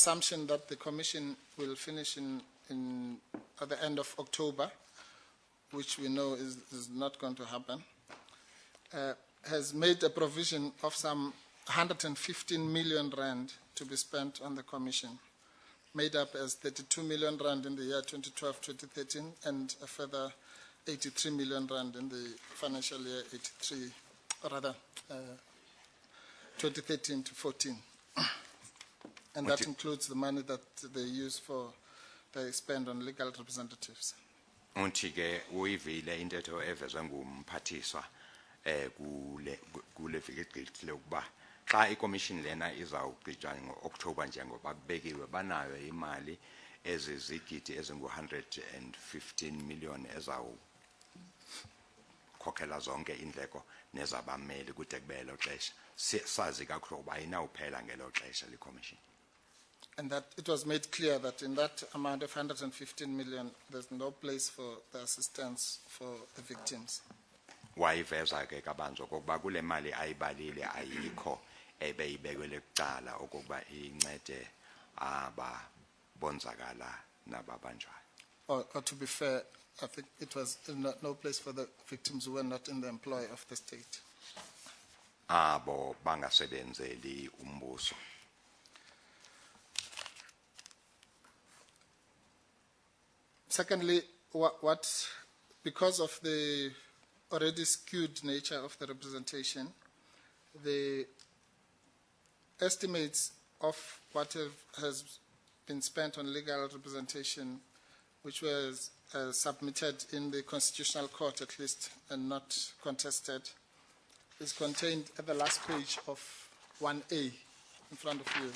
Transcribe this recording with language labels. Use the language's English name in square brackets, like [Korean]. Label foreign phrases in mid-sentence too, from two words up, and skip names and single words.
[English] assumption that the Commission will finish at the end of October, which we know is not going to happen, has made a provision of some 115 million rand to be spent on the Commission, made up as 32 million rand in the year 2012-2013 and a further 83 million rand in the financial year 2013 to 14. And that includes the money that they spend on legal representatives. [Xhosa] Unthi ke uyivile intetho evezwe ngumphathiswa kule viki egqithileyo ukuba xa iCommission lena izawugqitywa ngo-October njengoba kubekiwe banayo imali ezizigidi ezingu-115 million ezawukhokhela zonke indleko nezabameli kude kube elo xesha. Sazi kakhulu ukuba ayinawuphela ngelo xesha liCommission. [English] And that it was made clear that in that amount of 115 million, there's no place for the assistance for the victims. [Xhosa] Wayiveza ke kabanzo kokuba kule mali ayibalile ayikho ebeyibekwele kuqala okokuba incede ababonzakala nababanjwayo. [English] Or to be fair, I think it was no place for the victims who were not in the employ of the state. [Xhosa] Abo bangasebenzeli umbuso. [English] Secondly, because of the already skewed nature of the representation, the estimates of what has been spent on legal representation, which was submitted in the Constitutional Court at least and not contested, is contained at the last page of 1A in front of you.